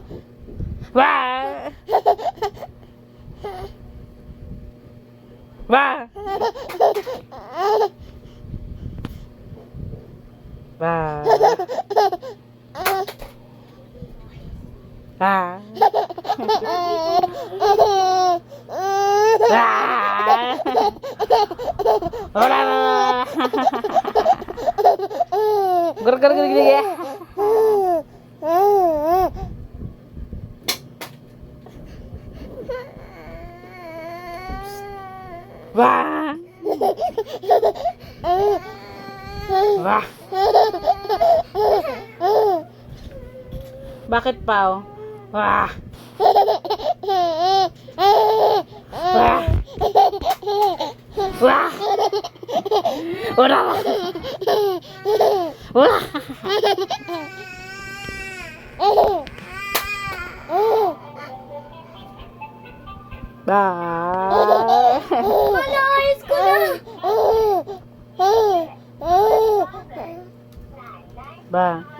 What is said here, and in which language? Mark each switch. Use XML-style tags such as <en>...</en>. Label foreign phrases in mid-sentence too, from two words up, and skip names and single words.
<tl>Ba. Ba. Ba. Ba. Ora. Gar gar gar gar. Wah. Wah. Bakit pa? Wah. Wah. Wah. Ora. Wah. Ba. Ayos ko na. Ba.</tl>